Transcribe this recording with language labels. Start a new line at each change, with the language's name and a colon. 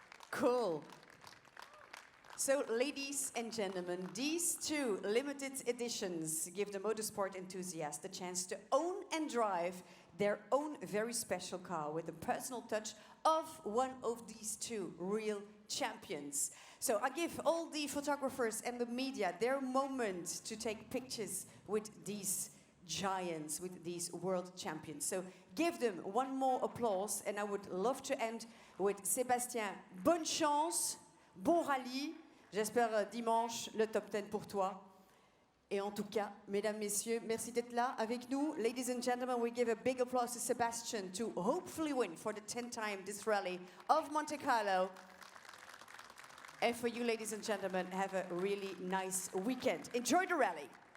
English: Cool. So, ladies and gentlemen, these two limited editions give the motorsport enthusiast the chance to own and drive their own very special car with the personal touch of one of these two real champions. So I give all the photographers and the media their moment to take pictures with these giants, with these world champions. So give them one more applause, and I would love to end with Sébastien.
French: Bonne chance, bon rallye. J'espère dimanche le top 10 pour toi. Et en tout cas, mesdames, messieurs, merci d'être là avec nous.
English: Ladies and gentlemen, we give a big applause to Sébastien to hopefully win for the 10th time this rally of Monte Carlo. And for you, ladies and gentlemen, have a really nice weekend. Enjoy the rally.